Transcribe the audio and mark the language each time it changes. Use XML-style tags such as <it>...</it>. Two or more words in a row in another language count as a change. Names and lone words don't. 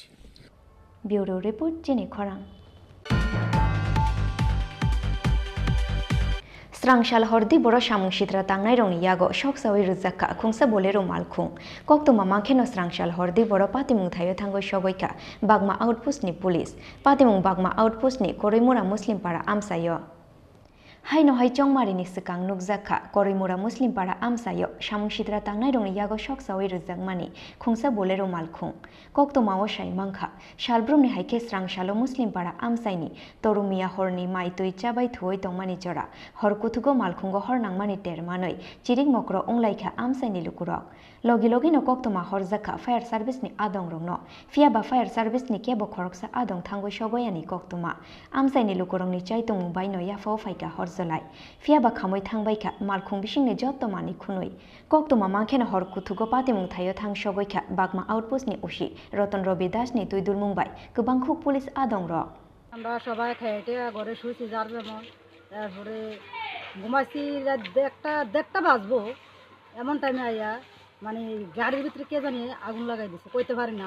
<trp>ব্যুরো রিপোর্ট চিনি খরাং। স্রাংশাল হরদি বড় সামুং সিত্রা তাংনাই রংনি ইয়াগো সকসাওই রুজাক্কা খুংসা বলেরো মালখুং কক্তমা মাখেনো স্রাংশাল হরদি বড় পাতিমুং থাইও থাঙ্গই সগৈকা বাগমা আউটপোস্টনি পুলিশ পাতিমুং বাগমা আউটপোস্টনি করিমুরা মুসলিম পাড়া আমসাইও হাইনো হাই চংমারিনি সিকাং নুকজাখা করিমুরা মুসলিম পাড়া আমসাইও সামুং সিত্রা তাংনাই রংনি ইয়াগো সকসাওই রুজাকমানি খুংসা বলেরো মালখুং কক্তমাও সাই মাংখা শালব্রুমনি হাইকে স্রাংশালো মুসলিম পাড়া আমসাইনি তরুমিয়া হরনি মাইতুই চাবাই থুই তংমানি চড়া হরকুথুগো মালখুঙ্গো হরনাংমানি টেরমানৈ চিরিং মক্র উংলাইখা আমসাইনি লুকুরক লগে লগিনো কক্তমা হরজাখা ফায়ার সার্ভিসনি আদং রংনো ফিয়াবা ফায়ার সার্ভিসনি কেবো খরকসা আদং থাঙ্গই সগয়ানি কক্তমা আমসাইনি লুকুরংনি চাইতং বাইনো ইয়াফাও ফাইকা হরজলাই ফিয়াবা খামৈ থাংবাইখা মালখুং বিসিংনি যত্তমানি খুনৈ কক্তমা মাংখেনো হরকুথুগো পাতিমুং থাইও থাং সগৈখা বাগমা আউটপোস্টনি উসি রতন রবি দাসনি তুইদুল মুম্বাই গোবাংখুক পুলিশ আদং রক</trp> <bn>আমরা সবাই খেয়ে ঘরে শুয়েছি, যার যেমন, তারপরে ঘুমাইছি দেড়টা বাজবো, এমন টাইমে আইয়া মানে গাড়ির ভিতরে কে জানি আগুন লাগাই দিচ্ছে, কইতে পারি না।</bn>